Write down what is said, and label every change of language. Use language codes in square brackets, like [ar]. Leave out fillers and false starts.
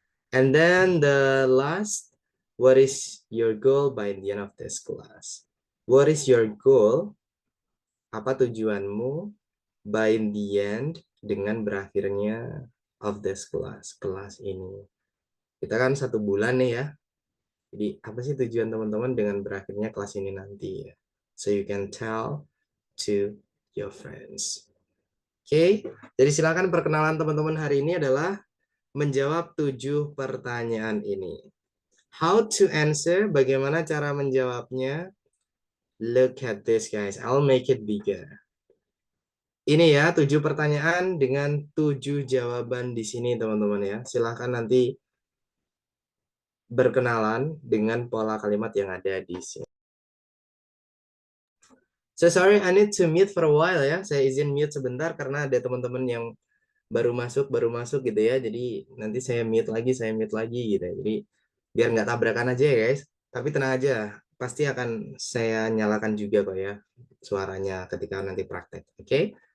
[en] And then the last, what is your goal by the end of this class? What is your goal? [id] Apa tujuanmu [en] by the end [id] dengan berakhirnya [en] of this class, [id] kelas ini? Kita kan 1 bulan nih ya. Jadi apa sih tujuan teman-teman dengan berakhirnya kelas ini nanti ya? [en] So you can tell to your friends. [id] Oke, jadi silakan perkenalan teman-teman hari ini adalah menjawab 7 pertanyaan ini. [en] How to answer, [id] bagaimana cara menjawabnya? [en] Look at this guys, I'll make it bigger. [id] Ini ya 7 pertanyaan dengan 7 jawaban di sini teman-teman ya. Silahkan nanti berkenalan dengan pola kalimat yang ada di sini. [en] So sorry, I need to mute for a while ya. [id] Saya izin mute sebentar karena ada teman-teman yang baru masuk gitu ya. Jadi nanti saya mute lagi gitu ya. Jadi biar nggak tabrakan aja ya guys. Tapi tenang aja, pasti akan saya nyalakan juga kok ya suaranya ketika nanti praktek. Oke?